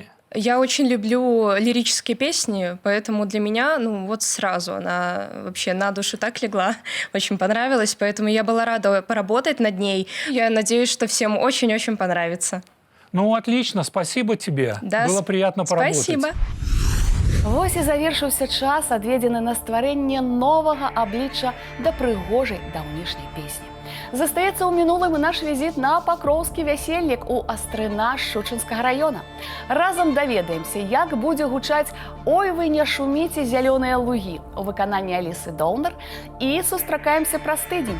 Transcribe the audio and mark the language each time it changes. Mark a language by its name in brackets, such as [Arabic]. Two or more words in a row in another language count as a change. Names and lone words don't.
[Russian] Я очень люблю лирические песни, поэтому для меня, вот сразу она вообще на душу так легла, очень понравилась, поэтому я была рада поработать над ней. Я надеюсь, что всем очень-очень понравится. Ну, отлично, спасибо тебе. Да, было приятно поработать. Спасибо. [Belarusian] Вось і завершыўся час, адведзены на стварэнне новага аблічча да прыгожай даўнішняй песні. Застаецца ў мінулым і наш візіт на пакроўскі вяселлік у Астрына Шчучынскага раёна. Разам даведаемся, як будзе гучаць «Ой, вы не шуміце, зялёныя лугі» у выкананні Алісы Доўнар і сустракаемся праз тыдзень.